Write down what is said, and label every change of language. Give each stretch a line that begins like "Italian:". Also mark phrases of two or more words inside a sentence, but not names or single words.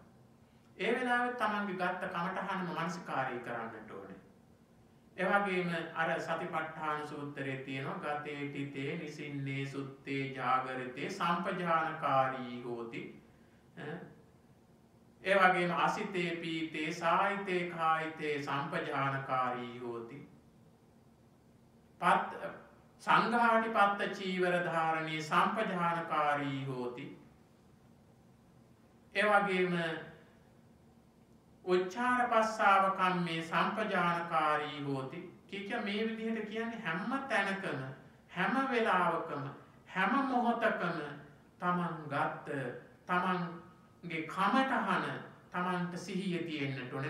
Sinhala: ඒ වෙලාවෙත් Tamanගේ ගත්ත කමටහනම මානසිකාරී කරන්නට ඕනේ. ඒ වගේම අර සතිපට්ඨාන සූත්‍රයේ තියෙනවා
Pali: ගතේ තිතේ නිසින්නේ සුත්තේ ජාගරිතේ සම්පජානකාරී හෝති.
Sinhala: ඒ වගේම
Pali: අසිතේ පීතේ සායිතේ කායිතේ සම්පජානකාරී හෝති. සංඝාටි පත්ත චීවර ධාරණී සම්පජානකාරී හෝති.
Sinhala: ඒ වගේම
Pali: උච්චාර පස්සාව කම්මේ සම්පජානකාරී හෝති.
Sinhala: කිය මේ විදිහට කියන්නේ හැම තැනකම හැම වෙලාවකම හැම මොහොතකම තමන් ගත්ත තමන්ගේ කමටහන තමන්ට සිහිය තියෙන්නට ඕනේ.